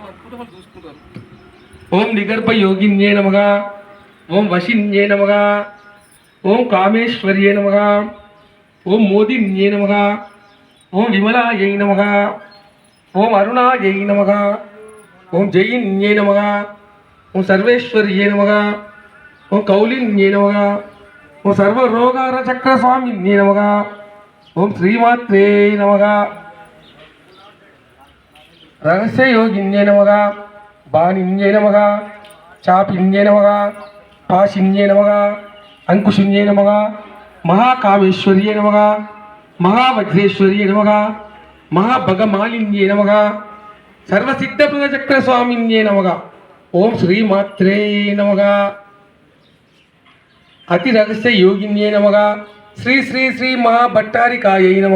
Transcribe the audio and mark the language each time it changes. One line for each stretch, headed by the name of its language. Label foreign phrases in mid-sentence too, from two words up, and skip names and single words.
Telugu: అనుకుంటే వాళ్ళు చూసుకుంటారు
Sanskrit: ఓం నిగర్భ యోగిన్యే నమః ఓం వశిన్యే నమః ఓం కామేశ్వర్యే నమః ఓం మోదిన్యే నమః ఓం విమలాయై నమః ఓం అరుణాయై నమః ఓం జయిన్యే నమః ఓం సర్వేశ్వర్యే నమః ఓం కౌలిన్యే నమః ఓం సర్వరోగారచక్రస్వామిన్యే నమః ఓం శ్రీమాత్రే నమః రహస్యయోగిన్యే నమః బాణిన్యే నమః చాపిన్యే నమః పాశిన్యే నమః అంకుశిన్యే నమః మహాకామేశ్వర్యే నమః महावज्रेश्वर्ये नमः महाभगमालिन्ये नमः सर्वसिद्धप्रदचक्रस्वामिन्ये नमः ओम श्रीमात्रे नमः अतिरहस्ययोगिन्ये नमः श्री श्री श्री महाभट्टारिकायै नमः